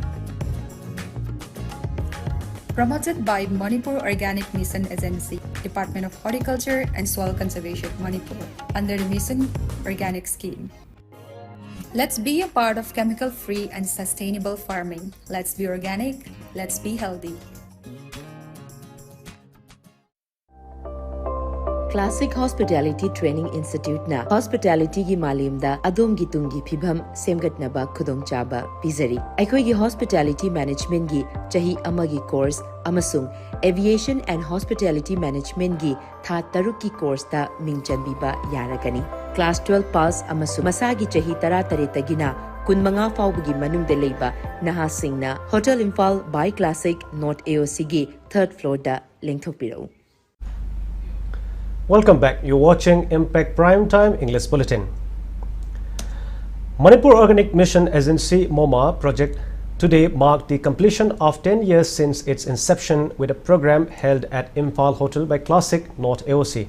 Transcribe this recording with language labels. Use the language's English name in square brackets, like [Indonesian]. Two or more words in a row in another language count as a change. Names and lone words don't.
[English] Promoted by Manipur Organic Mission Agency, Department of Horticulture and Soil Conservation, Manipur, under the Mission Organic Scheme. Let's be a part of chemical-free and sustainable farming. Let's be organic. Let's be healthy. [Manipuri] Classic Hospitality Training Institute na Hospitality gi malimda adom gi tungi phibam semgatnaba khudongchaba pizari. Aikoi gi Hospitality Management gi chahi amagi course amasung Aviation and Hospitality Management gi tha taruk ki course ta mingchanbiba yaragani. Class 12 pass amasung masagi chahi tara taretagina kunmanga fawbagi manungda leiba nahasingna Hotel Imphal by Classic North AOC gi [English] 3rd floor [Manipuri] da lengthopirau. [English] Welcome back. You're watching Impact Primetime English Bulletin. Manipur Organic Mission Agency MOMA project today marked the completion of 10 years since its inception with a program held at Imphal Hotel by Classic North AOC.